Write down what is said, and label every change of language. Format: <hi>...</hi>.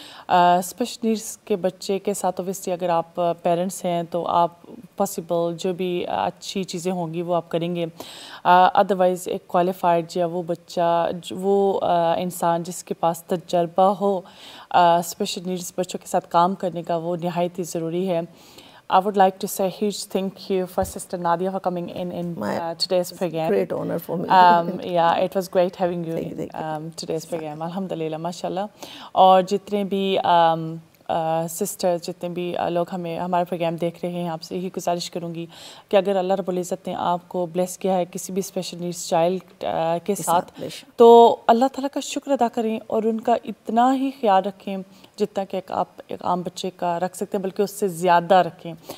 <ur>Special needs کے بچے کے ساتھ اوبیسلی اگر آپ پیرنٹس ہیں تو آپ پاسبل جو بھی اچھی چیزیں ہوں گی وہ آپ کریں گے. ادروائز ایک کوالیفائڈ یا وہ بچہ, وہ انسان جس کے پاس تجربہ ہو اسپیشل نیڈس بچوں کے ساتھ کام کرنے کا, وہ نہایت ہی ضروری ہے.</ur> <en>I would like to say a huge thank you for Sister Nadia for coming in today's program. Great honor for me. Yeah, it was great having you in today's program. Alhamdulillah, mashallah.</en> <ur>اور جتنے بھی sister, جتنے بھی لوگ ہمارا programme دیکھ رہے ہیں, آپ سے یہی گزارش کروں گی کہ اگر اللہ رب العزت نے آپ کو بلیس کیا ہے کسی بھی اسپیشل نیڈس چائلڈ کے ساتھ, تو اللہ تعالیٰ کا شکر ادا کریں اور ان کا اتنا ہی خیال رکھیں جتنا کہ آپ ایک عام بچے کا رکھ سکتے ہیں, بلکہ اس سے زیادہ رکھیں.</ur>